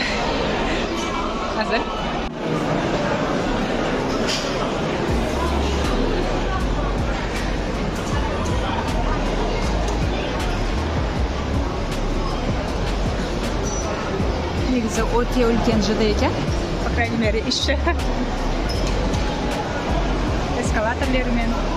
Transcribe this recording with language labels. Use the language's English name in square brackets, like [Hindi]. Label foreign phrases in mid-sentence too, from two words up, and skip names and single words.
[Kazakh] Қазір. Негізі өте үлкен ЖД екен. [Russian] По крайней мере, [Kazakh] іші. Эскалаторлермен.